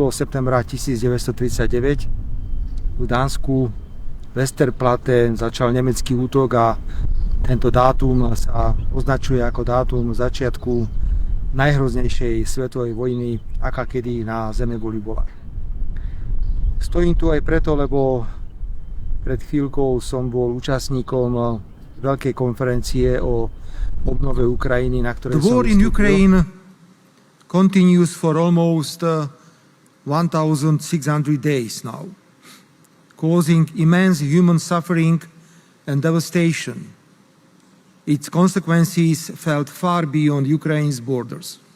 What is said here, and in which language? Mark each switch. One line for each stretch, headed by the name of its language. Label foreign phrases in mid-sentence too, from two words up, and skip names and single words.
Slovak: septembra 1939 v Dánsku Westerplatte začal nemecký útok a tento dátum sa označuje ako dátum začiatku najhroznejšej svetovej vojny, aká kedy na Zemeguli bola. Stojím tu aj preto, lebo pred chvíľkou som bol účastníkom veľkej konferencie o obnove Ukrajiny, na ktorej som vystúpil.
English: Continues for almost 1,600 days now, causing immense human suffering and devastation. Its consequences felt far beyond Ukraine's borders.